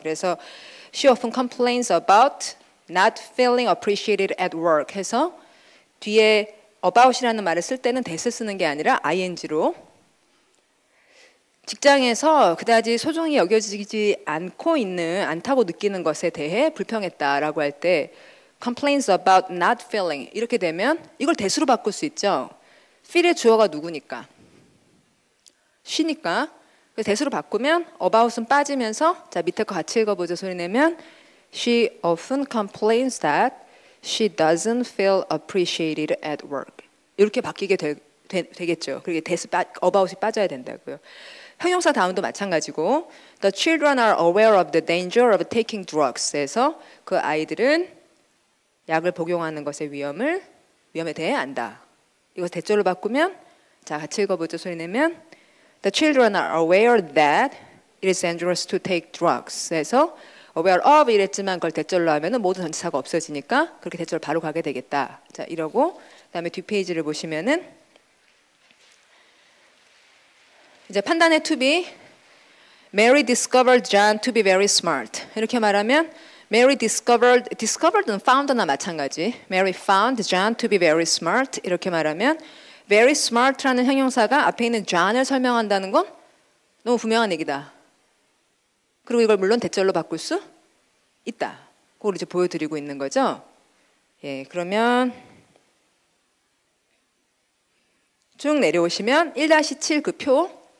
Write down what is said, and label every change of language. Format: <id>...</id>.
<ko>그래서</ko> <en>she often complains about not feeling appreciated at work</en> <ko>해서 뒤에 about이라는 말을 쓸 때는 that을 쓰는 게 아니라 ing로 직장에서 그다지 소중히 여겨지지 않다고 느끼는 것에 대해 불평했다라고 할 때</ko> <en>complains about not feeling</en> <ko>이렇게 되면 이걸 대수로 바꿀 수 있죠. feel의 주어가 누구니까? she니까 대수로 바꾸면 about은 빠지면서 자 밑에 거 같이 읽어보죠. 소리 내면</ko> <en>she often complains that she doesn't feel appreciated at work</en> <ko>이렇게 바뀌게 되겠죠. 그리고 about이 빠져야 된다고요. 형용사 다음도 마찬가지고</ko> <en>The children are aware of the danger of taking drugs</en> <ko>에서 그 아이들은 약을 복용하는 것의 위험에 대해 안다. 이거 대절로 바꾸면 자 같이 읽어보죠. 소리 내면</ko> <en>The children are aware that it is dangerous to take drugs.</en> <ko>그래서 aware of 이랬지만 그걸 대절로 하면은 모든 전치사가 없어지니까 그렇게 대절 바로 가게 되겠다. 자 이러고 그다음에 뒷페이지를 보시면은 이제 판단의</ko> <en>to be Mary discovered John to be very smart.</en> <ko>이렇게 말하면</ko> <en>Mary discovered</en> <ko>는 found나 마찬가지.</ko> <en>Mary found John to be very smart.</en> <ko>이렇게 말하면 very smart라는 형용사가 앞에 있는 John을 설명한다는 건 너무 분명한 얘기다. 그리고 이걸 물론 대절로 바꿀 수 있다. 그걸 이제 보여드리고 있는 거죠. 예, 그러면 쭉 내려오시면 1-7 그 표.</ko>